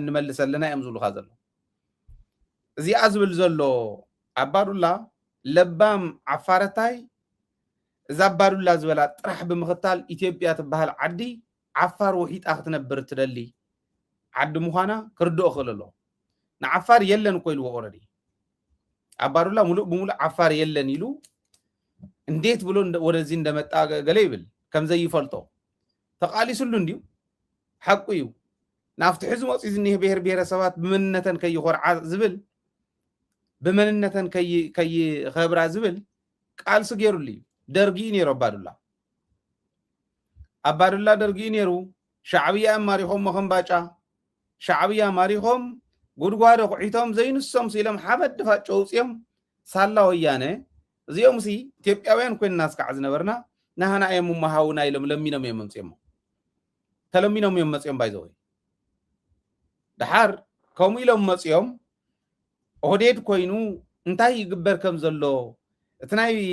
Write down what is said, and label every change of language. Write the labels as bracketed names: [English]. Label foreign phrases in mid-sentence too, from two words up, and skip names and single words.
[Tigrinya] ንመልስ ኣለና እዮም ዝብሉካ ዘሎ እዚኣ ዝብል ዘሎ ኣባዱላ ለባም ዓፋረታይ እዛ ኣባዱላ ዝበላ ጥራሕ ብምኽታል ኢትዮጵያ ትበሃል ዓዲ ዓፋር ውሒጣ ክትነብር ትደሊ ዓዲ ምዃና ክርድኦ ክእል ኣሎ ንዓፋር የለን እኮ ኢልዎ ኦልሬዲ ኣባዱላ ሙሉእ ብሙሉእ ዓፋር የለን ኢሉ [Amharic] እንዴት ብሎ ወደዚ እንደመጣ [Tigrinya] ገለ ይብል ከምዘይፈልጦ ተቃሊሱሉ እንድዩ ሓቁ እዩ ናፍቲ ሕዚ መፅኡ ዝኒሄ ብሄር ብሄረሰባት ብመንነተን ከይኮርዓ ዝብል ብመንነተን ከይኸብራ ዝብል ቃልሲ ገይሩሉ እዩ ደርጊኡ ነይሩ ኣባዱላ ደርጊኡ ነይሩ ሻዕብያ ማሪኾም መኸምባጫ ሻዕብያ ማሪኾም ጉድጓዶ ቁዒቶም ዘይንሶም ሲሎም ሓመድ ድፋጭ ውፅዮም ሳላ ወያነ እዚኦም ሲ ኢትዮጵያውያን ኮይንና ስካዕ ዝነበርና ናህና እዮም መሃውና ኢሎም ለሚኖም እዮም መምፅኦም ተለሚኖም እዮም መፅኦም ባይዘወይ ድሓር ከምኡ ኢሎም መፅኦም ኦህዴድ ኮይኑ እንታይ ይግበር ከም ዘሎ እቲ ናይ